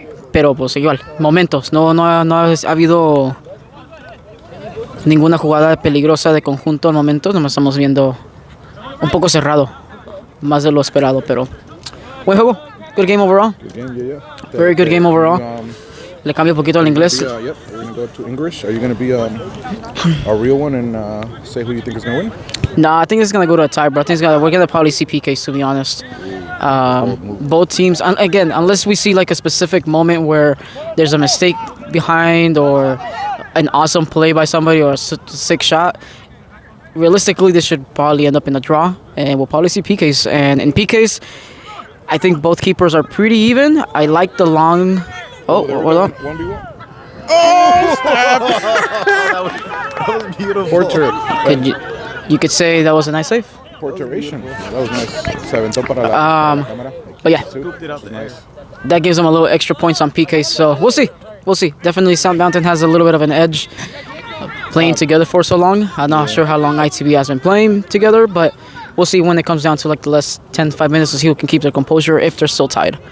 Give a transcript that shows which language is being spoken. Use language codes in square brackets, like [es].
[es] Pero pues igual, momentos, no ha habido ninguna jugada peligrosa de conjunto al momento, nomás estamos viendo un poco cerrado, más de lo esperado, pero buen juego, [en] good game overall. Good game, yeah. Very good game overall. [es] Le cambio un poquito al inglés. [en] Yep, we're going to go to English. Are you going to be a real one and say who you think is going to win? No, I think it's going to go to a tie, bro. I think we're going to probably see PKs, to be honest. Both teams, again, unless we see like a specific moment where there's a mistake behind or an awesome play by somebody or a sick shot, realistically, this should probably end up in a draw, and we'll probably see PKs. And in PKs, I think both keepers are pretty even. I like the long... Oh, hold on. 1v1. Oh, snap! That was beautiful. You could say that was a nice save. Porturation. That was nice. [es] Se aventó para la cámara. [en] But yeah, Nice. that gives them a little extra points on PK. So we'll see. Definitely South Mountain has a little bit of an edge playing together for so long. I'm not sure how long ITB has been playing together, but we'll see when it comes down to like the last 10-5 minutes to see who can keep their composure if they're still tied.